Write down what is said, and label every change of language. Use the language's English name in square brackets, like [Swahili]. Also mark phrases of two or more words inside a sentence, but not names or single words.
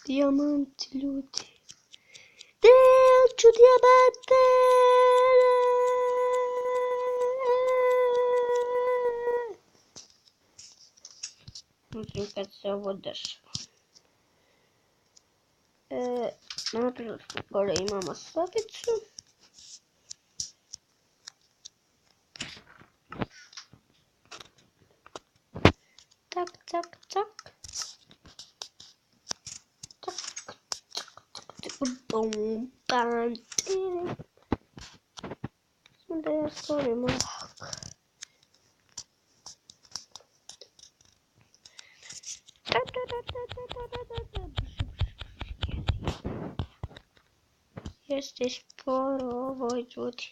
[Serbian] Dijamanti, ljudi. Neću dijamante! Mislim kad se ovo dešava. Napravili smo gore, imamo sobicu. Tak, tak, tak. Tak, tak, bum, bam, tiri. Samo da ja stvorim ovako. Jeste sporo ovo, ljudi.